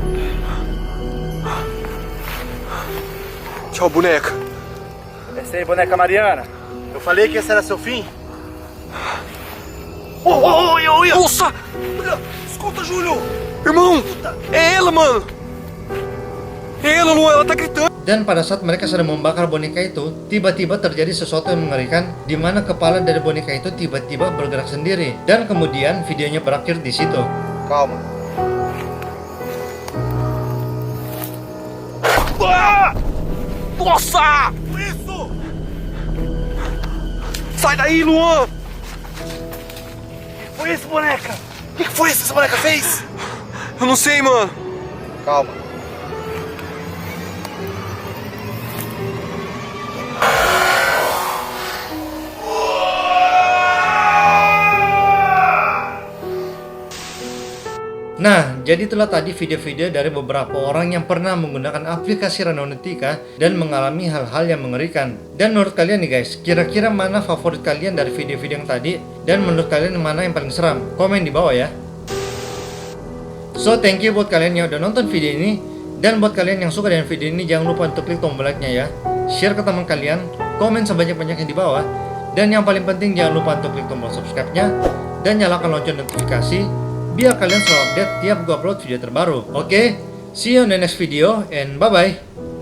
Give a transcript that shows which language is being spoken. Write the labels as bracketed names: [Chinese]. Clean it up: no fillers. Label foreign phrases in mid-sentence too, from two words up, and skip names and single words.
[Portuguese] Tchau, boneca. Essa aí, boneca Mariana. Eu falei que esse era seu fim? Oi! Nossa! Escuta, Júlio! Irmão! É ela, mano! É ela, Luan. Ela tá gritando. [Indonesian] Dan pada saat mereka sedang membakar boneka itu, tiba-tiba terjadi sesuatu yang mengerikan, di mana kepala dari boneka itu tiba-tiba bergerak sendiri. Dan kemudian videonya berakhir di situ. [Portuguese] Calma. Ah! Nossa! Isso! Sai daí, Luan! Que foi isso, boneca? O que foi isso que essa boneca fez? Eu não sei, mano. Calma. [Indonesian] Nah, jadi itulah tadi video-video dari beberapa orang yang pernah menggunakan aplikasi Randonetika dan mengalami hal-hal yang mengerikan. Dan menurut kalian nih guys, kira-kira mana favorit kalian dari video-video yang tadi? Dan menurut kalian mana yang paling seram? Komen di bawah ya. [English] So, thank you [Indonesian] buat kalian yang udah nonton video ini. Dan buat kalian yang suka dengan video ini, jangan lupa untuk klik tombol like-nya ya. Share ke teman kalian, komen sebanyak-banyaknya di bawah. Dan yang paling penting, jangan lupa untuk klik tombol subscribe-nya. Dan nyalakan lonceng notifikasi, biar kalian selalu update tiap gua upload video terbaru. Oke, [English] see you in the next video and bye-bye.